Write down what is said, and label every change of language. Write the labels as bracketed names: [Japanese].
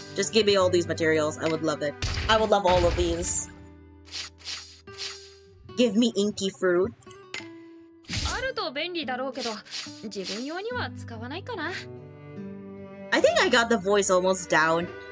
[English] Just give me all these materials. I would love it. I would love all of these. Give me inky fruit. [Japanese] あると便利だろうけど、自分用には使わないかな。 [English] I think I got the voice almost down.